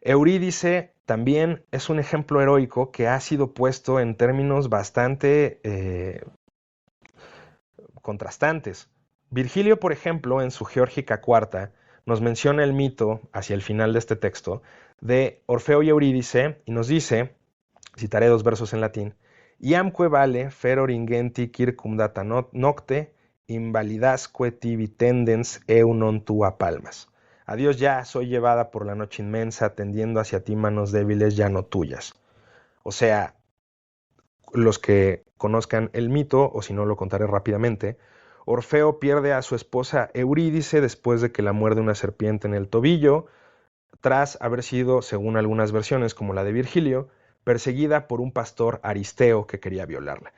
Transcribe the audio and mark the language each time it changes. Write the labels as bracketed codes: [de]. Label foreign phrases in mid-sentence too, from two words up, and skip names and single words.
[es] Eurídice también es un ejemplo heroico que ha sido puesto en términos bastante contrastantes. Virgilio, por ejemplo, en su Geórgica Cuarta, nos menciona el mito, hacia el final de este texto, de Orfeo y Eurídice, y nos dice, citaré dos versos en latín, [la] Iamque vale feror ingenti circumdata nocte, invalidasque tibi tendens eu non tua palmas. [es] Adiós ya, soy llevada por la noche inmensa, tendiendo hacia ti manos débiles ya no tuyas. O sea, los que conozcan el mito, o si no lo contaré rápidamente, Orfeo pierde a su esposa Eurídice después de que la muerde una serpiente en el tobillo, tras haber sido, según algunas versiones como la de Virgilio, perseguida por un pastor aristeo que quería violarla.